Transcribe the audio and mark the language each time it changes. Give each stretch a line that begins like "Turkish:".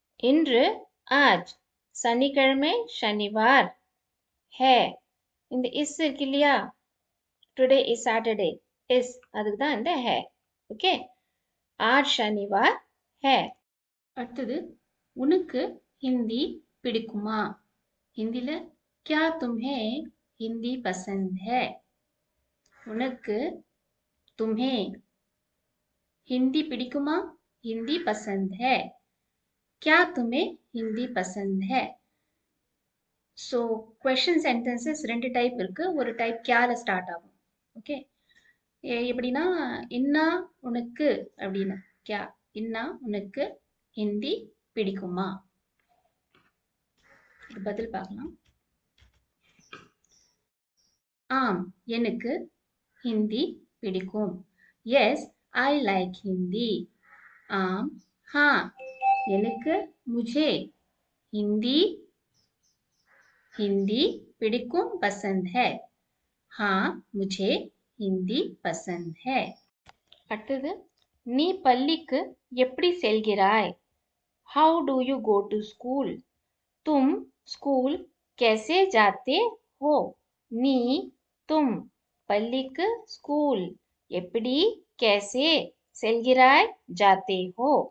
Tamil: இன்று
Hindi: आज
Tamil: சனிக்கிழமை
Hindi: शनिवार है.
Tamil: இந்த இஸ் இருக்கு இல்லையா, டுடே இஸ் சாட்டர்டே, இஸ் அதுக்கு தான் இந்த है. ஓகே,
Hindi: आज शनिवार है.
Tamil: அடுத்தது உனக்கு
Hindi: हिंदी
Tamil: பிடிக்குமா?
Hindi: हिंदीல क्या तुम्हें हिंदी पसंद है?
Tamil: உனக்கு
Hindi: तुम्हें हिंदी
Tamil: பிடிக்குமா?
Hindi: हिंदी पसंद है. क्या तुम्हें हिंदी पसंद है?
Tamil: ஸோ கொஷின் சென்டென்சஸ் ரெண்டு டைப் இருக்கு. ஒரு டைப் கியால ஸ்டார்ட் ஆகும். ஓகே, எப்படின்னா இன்னா உனக்கு அப்படின்னு கியா இன்னா உனக்கு ஹிந்தி பிடிக்குமா? பதில் பார்க்கலாம். ஆம் எனக்கு ஹிந்தி பிடிக்கும்.
English: Yes I like Hindi.
Hindi: आम हाँ
Tamil: எனக்கு
Hindi: मुझे हिंदी हिंदी
Tamil: பிடிக்கும்
Hindi: पसंद है. हाँ मुझे हिंदी पसंद है.
Tamil: அடுத்தது நீ பள்ளிக்கு எப்படி செல்கிறாய்?
English: How do you go to school?
Hindi: तुम स्कूल कैसे जाते हो?
Tamil: நீ
Hindi: तुम
Tamil: பள்ளிக்கு ஸ்கூல் எப்படி
Hindi: कैसे
Tamil: செல்கிறாய்
Hindi: जाते हो.